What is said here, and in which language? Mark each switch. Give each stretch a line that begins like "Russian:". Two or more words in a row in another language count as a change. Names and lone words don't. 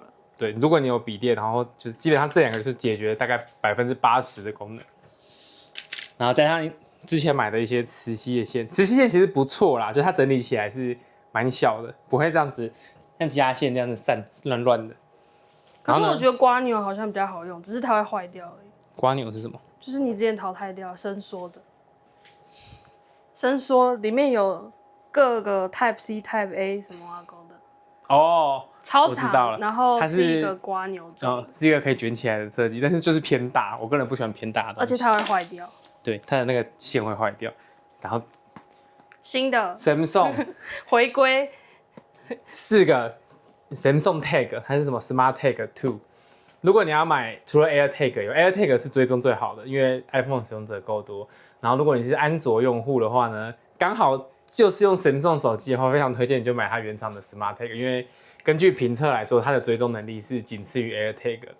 Chinese: 對，如果你有筆電，然後就是基本上這2個就是解決大概80%的功能，然後加上之前買的一些磁吸的線，磁吸線其實不錯啦，就它整理起來是蠻小的，不會這樣子像其他線這樣子散亂亂的。可是我覺得蝸牛好像比較好用，只是它會壞掉而已。蝸牛是什麼？就是你之前淘汰掉伸縮的，伸縮裡面有各個
English: Type C、Type A
Chinese: 什麼挖溝的。哦，超長，然後是一個蝸牛狀，是一個可以捲起來的設計，但是就是偏大，我個人不喜歡偏大的東西，而且它會壞掉。對，它的那個線會壞掉。然後新的 Samsung 回歸 4個 Samsung Tag，它是什麼 Smart Tag 2。如果你要買，除了 AirTag 有 AirTag 是追蹤最好的，因為 iPhone 使用者夠多。然后如果你是安卓用戶的話呢，剛好就是用 Samsung 手機的話，非常推薦你就買它原廠的 Smart Tag， 因為根據評測來說，它的追蹤能力是僅次於 AirTag 的。